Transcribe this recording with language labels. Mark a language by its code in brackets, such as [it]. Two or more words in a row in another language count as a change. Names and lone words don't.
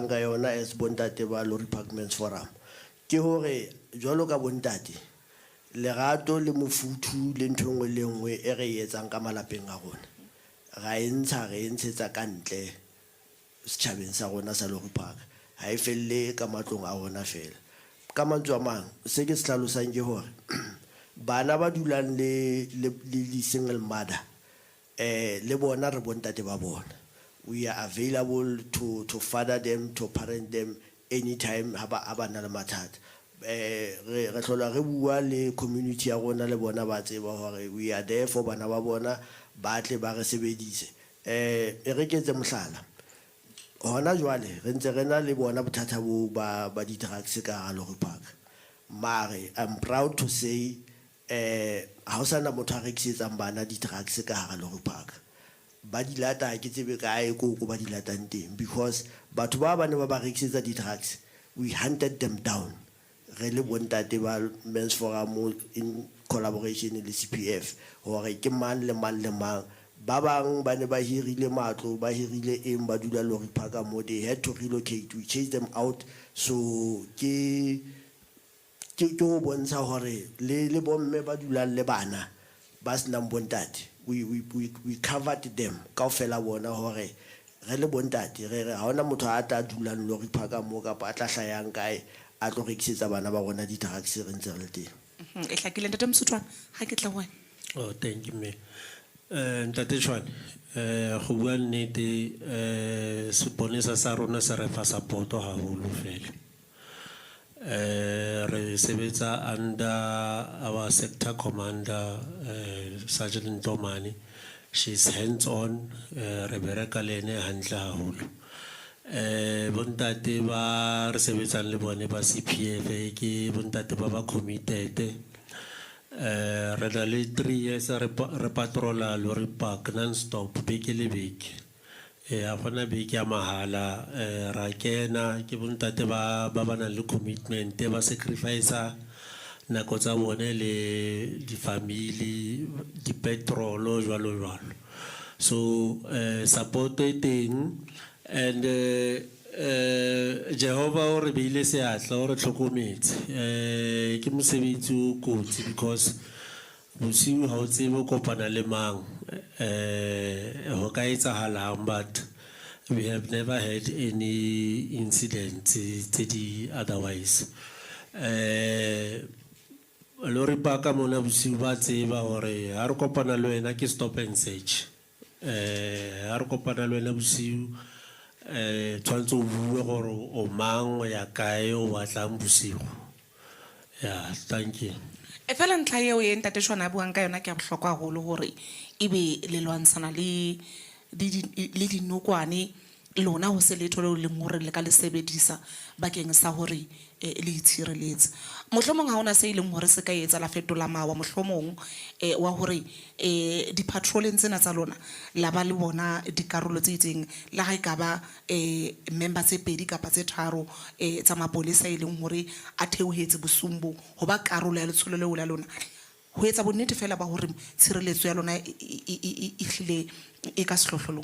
[st] ka yona as bontate ba Lorry Park Men's Forum ke hore jwalo ka bontate lerato le mofuthu le nthongwe le nngwe e re etsang ka malapeng a rona ga re ntshetsa ka ntle setjhabeng sa rona sa Lorry Park ha e felle ka matlong a rona fela ka mantswe a mang se ke se hlalosang ke hore bana ba dulang le [en] single mother [st] le bona re bontate ba bona [en] we are available to father them to parent them anytime [st] haba na le mathata re hlola re bua le community ya rona le bona ba tseba hore [en] we are there for [st] bana ba bona ba tle ba re sebedise e re ketse mohlala hona jwale re ntse rena le bona bothata bo ba di drugs ka Lorry Park mare [en] I'm proud to say [st] ha o sana motho a rekisetsang bana di drugs ka hara Lorry Park ba di lata ke tsebe kae go ba di latang teng because batho ba bane ba rekisetsa di drugs [en] we hunted them down [st] re le bontate ba Men's Forum [en] in collaboration [st] le CPF hore ke man le man ba bang ba ne ba hirile matlo ba hirile eng ba dula Lorry Park mo [en] they had to relocate we chase them out [st] so ke go bontsha hore le bomme ba dulang le bana ba senang bontate [en] we covered them [st] kaofela bona hore re le bontate re ha ona motho a tla dulang Lorry Park mo ka pa tla hlayang kae a tlo rekisetsa bana ba bona di drugs re ntse re le teng e hlakile ntate Msothwana ha ke tla wena [en] Oh, thank you [st] me ntate Tshwane go bua nnete seponesa sa rona se re fa support haholo fela Re sebetsa [en] under our sector commander, [st] Sergeant Ntomani. [en] She's hands-on, [st] re bereka le ene hantle haholo. Bontate ba re sebetsang le bone ba CPF ke bontate ba ba committed. Re na le 3 years re patrola lorry park non-stop beke le beke. A gona beke ya mahala ra kena ke bontate ba nang le commitment ba sacrifice nako tsa bone le di family di petrol jwalo jwalo. [en] So support [st] e teng and Jehovah o re beile seatla o re tlhokometse ke mosebetsi o kotsi because bosiu ha o tsebe o kopana le mang ho ka etsahalang, [en] but we have never had any incidents [st] tse di [en] otherwise. [st] Lori park mona bosiu ba tseba hore ha re kopana le wena ke [en] stop and search. [st] Ha re kopana le wena bosiu tshwantse o bue gore o mang o ya kae o batlang bosigo. [en] Yeah, thank you. [st] E fela ntlha eo e ntate Shwana a buang ka yona ke a bohlokwa haholo hore ebe le lwansana le dinokwane lona ho se letho le leng hore le ka le sebedisa bakeng sa hore le itshireletse. Mohlomong ha ona se ileng hore se ka etsa la fetola mawa mohlomong wa hore di patrolling tsena tsa lona la ba le bona dikarolo tse itseng la ga ka ba member tse 2 kapa tse 3 tsa mapolesa ileng hore a theohetse bosumbo ho ba karolo ya letsholo leo la lona ho etsa bonnete fela ba hore tshireletso ya lona e hlile e ka sehlohlolong.